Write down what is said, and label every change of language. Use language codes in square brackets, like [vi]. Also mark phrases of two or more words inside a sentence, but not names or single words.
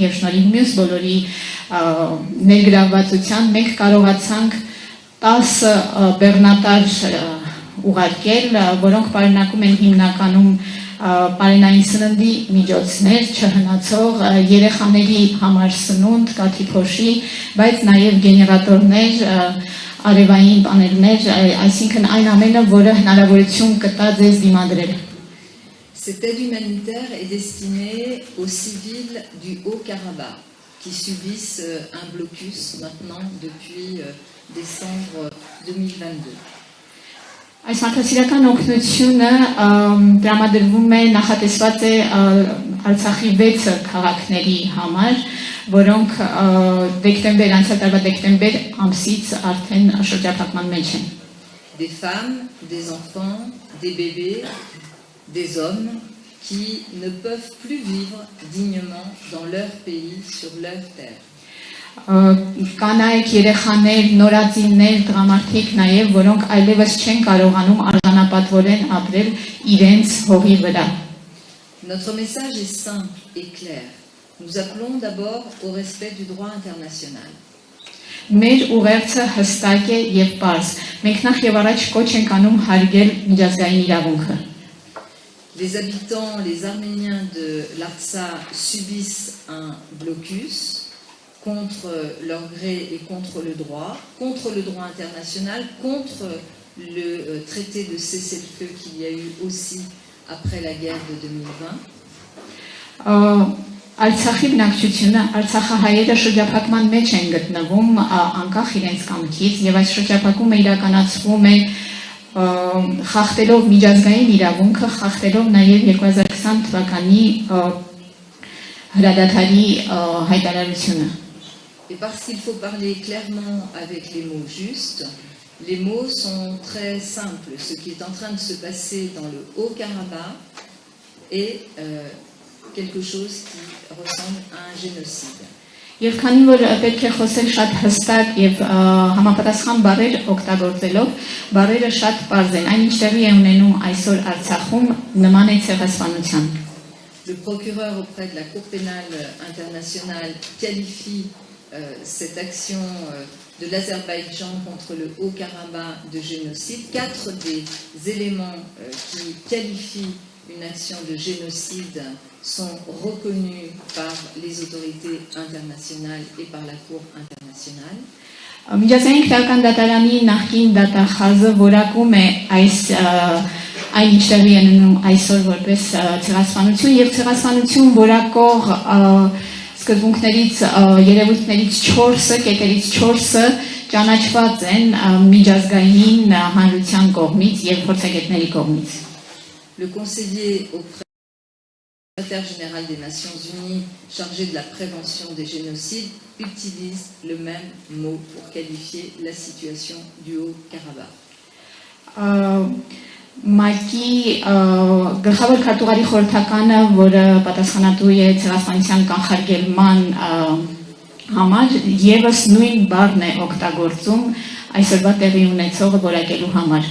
[hy] եւ շնորհիվ մյուս բոլորի ներգրավվածության մենք կարողացանք 10 բեռնատար ուղարկել, որոնք պարունակում են հիմնականում Պարենային սննդի միջոցներ, չհնացող երեխաների համար սնունդ, կաթի փոշի, բայց նաև գեներատորներ, արևային պանելներ, այսինքն այն ամենը, որը հնարավորություն կտա ձեզ դիմադրել։ [fr] Cette aide humanitaire est destinée aux civils du Haut-Karabakh qui subissent un blocus maintenant depuis décembre 2022. [hy] Այս մարդասիրական օգնությունը տրամադրվում է նախատեսված է Արցախի 6 քաղաքների համար, որոնք անցյալ տարվա դեկտեմբեր ամսից արդեն շրջափակման մեջ են։ [fr] Des femmes, des enfants, des bébés, des hommes qui ne peuvent plus vivre dignement dans leur pays, sur leur terre. [hy] Կանայք, երեխաներ, նորածիններ, տղամարդիկ նաև, որոնք այլևս չեն կարողանում արժանապատվորեն ապրել իրենց հողի վրա։ [fr] Notre message est simple et clair. Nous appelons d'abord au respect du droit international. [hy] Մեր ուղերձը հստակ է եւ պարզ։ Մենք նախ եւ առաջ կոչ ենք անում հարգել միջազգային իրավունքը։ [fr] Les habitants, les Arméniens de l'Artsakh subissent un blocus contre leur gré et contre le droit international, contre le traité de cessez-le-feu qu'il y a eu aussi après la guerre de 2020. [hy] Արցախի բնակչությունը, արցախահայերը շրջափակման մեջ են գտնվում անկախ իրենց կամքից եւ այս շրջափակումը իրականացվում է խախտելով միջազգային իրավունքը, խախտելով նաեւ 2020 թվականի հրադադարի հայտարարությունը։ [fr] Et parce qu'il faut parler clairement avec les mots justes, les mots sont très simples. Ce qui est en train de se passer dans le Haut-Karabakh est quelque chose qui ressemble à un génocide. [hy] Եվ քանի որ պետք է խոսել շատ հստակ եւ համապատասխան բառեր օգտագործելով, բառերը շատ պարզ են։ Այն ինչ տեղի է ունենում այսօր Արցախում նման է ցեղասպանության։ [fr] Le procureur auprès de la Cour pénale internationale qualifie cette action de l'Azerbaïdjan contre le Haut-Karabakh de génocide. 4 des éléments qui qualifient une action de génocide sont reconnus par les autorités internationales et par la Cour internationale. [hy] Միջազգային քրեական դատարանի նախկին դատախազը որակում է այն ինչ տեղի է ունենում այսօր որպես ցեղասպանություն եւ ցեղասպանություն որակող սկզբունքներից երևույթներից 4-ը, կետերից 4-ը ճանաչված են միջազգային հանրության կողմից եւ փորձագետների կողմից։ [fr] Le conseiller auprès du secrétaire général des Nations Unies chargé de la prévention des génocides utilise le même mot pour qualifier la situation du Haut-Karabakh. [hy] Մայքի գլխավոր քարտուղարի խորհրդականը, որը պատասխանատու է ցեղասպանության կանխարգելման համար, եւս նույն բառն է օգտագործում այսօրվա տեղի ունեցողը որակելու համար։